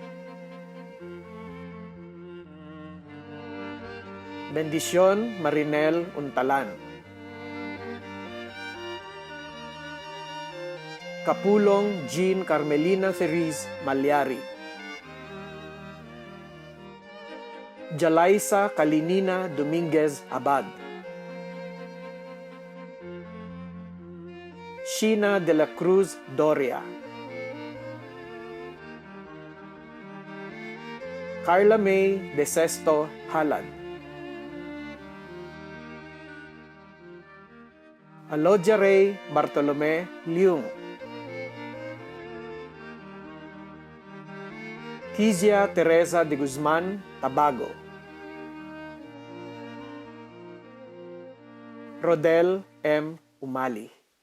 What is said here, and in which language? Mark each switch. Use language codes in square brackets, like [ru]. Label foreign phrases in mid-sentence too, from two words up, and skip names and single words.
[tl] Bendición Marinel Untalan, Kapulong Jean Carmelina Cerise Malyari, Jalaisa Kalinina Dominguez Abad, Sheena de la Cruz Doria, Carla May De Sesto Halad, Alodia Ray Bartolome Liung, Kizia Teresa de Guzman Tabago, Rodel M. Umali.